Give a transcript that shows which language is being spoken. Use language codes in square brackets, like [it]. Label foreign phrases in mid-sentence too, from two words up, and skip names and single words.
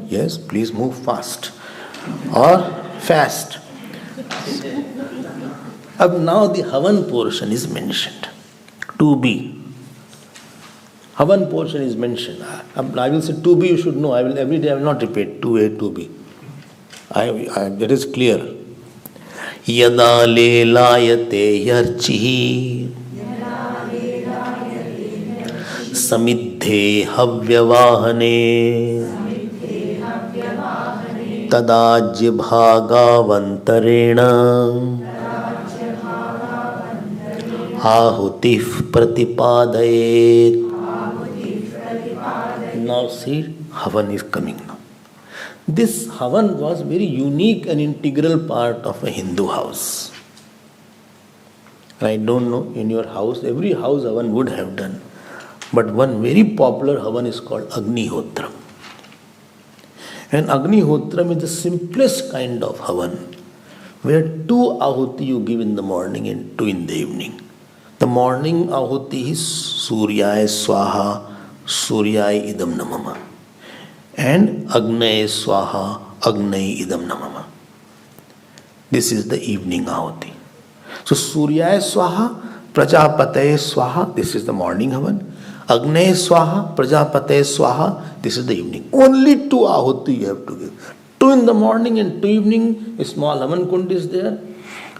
[en] Yes, please move fast. Or fast. Now the Havan portion is mentioned. 2B. Havan portion is mentioned. I will say 2B, you should know. Every day I will not repeat 2A, 2B. That is clear. [sa] यदा लेलायते ह्यर्चिः समिद्धे हव्यवाहने तदाज्य भागावन्तरेण आहुतीः प्रतिपादयेत्. [en] Now see, Havan is coming now. This Havan was very unique and integral part of a Hindu house. I don't know, in your house, every house Havan would have done. But one very popular Havan is called Agnihotra. And Agnihotra is the simplest kind of Havan, where 2 ahuti you give in the morning and 2 in the evening. The morning ahuti is [sa] सूर्याय स्वाहा, सूर्याय इदं न मम. And अग्नये स्वाहा, अग्नये इदं न मम. [en] This is the evening ahuti. [sa] So सूर्याय स्वाहा, प्रजापतये स्वाहा, [en] this is the morning Havan. [sa] अग्नये स्वाहा, प्रजापतये स्वाहा, [en] this is the evening. Only 2 ahuti you have to give. 2 in the morning and 2 evening, a small Havan kund is there.